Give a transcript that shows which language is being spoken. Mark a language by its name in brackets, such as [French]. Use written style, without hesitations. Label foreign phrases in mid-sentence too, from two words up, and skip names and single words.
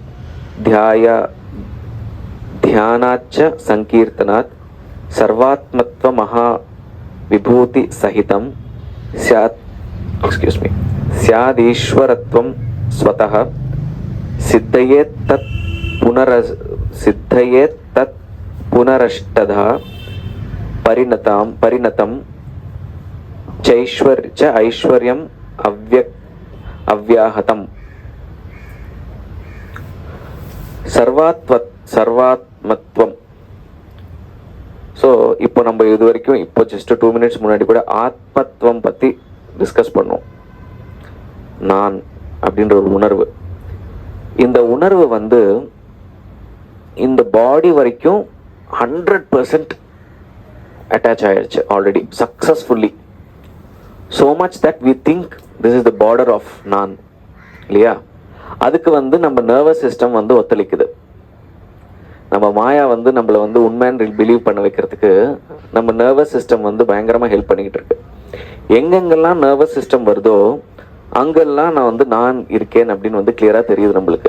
[Sanskrit] ध्यानाच्च संकीर्तनात् सर्वात्मत्वमहाविभूतिसहितं स्यादीश्वरत्वं स्वतः सिद्धयेत् तत् पुनरष्टधा परिणतं च ऐश्वर्यम् अव्याहतम्. [Tamil] சர்வாத்மத்துவம். ஸோ இப்போ நம்ம இது வரைக்கும் இப்போ [English] just 2 minutes [Tamil] முன்னாடி கூட ஆத்மத்துவம் பற்றி டிஸ்கஸ் பண்ணோம். நான் அப்படின்ற ஒரு உணர்வு. இந்த உணர்வு வந்து இந்த பாடி வரைக்கும் 100% அட்டாச் ஆயிடுச்சு [English] already successfully. so much that we think this is the border of [Tamil] நான், இல்லையா? அதுக்கு வந்து நம்ம [English] nervous system [Tamil] வந்து ஒத்துழைக்குது. நம்ம மாயா வந்து நம்மளை வந்து உண்மையான பிலீவ் பண்ண வைக்கிறதுக்கு நம்ம [English] nervous system [Tamil] வந்து பயங்கரமாக ஹெல்ப் பண்ணிக்கிட்டு இருக்கு. எங்கெங்கெல்லாம் [English] nervous system [Tamil] வருதோ அங்கெல்லாம் நான் வந்து நான் இருக்கேன் அப்படின்னு வந்து கிளியராக தெரியுது நம்மளுக்கு.